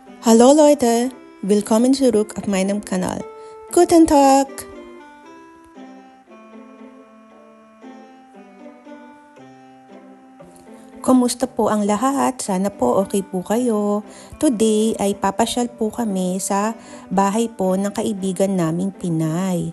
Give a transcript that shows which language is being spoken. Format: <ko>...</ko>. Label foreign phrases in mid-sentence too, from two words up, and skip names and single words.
<de>Hallo Leute, willkommen zurück auf meinem Kanal. Guten Tag!</de> <tl>Kumusta po ang lahat? Sana po okay po kayo. Today ay papasyal po kami sa bahay po ng kaibigan naming Pinay.</tl>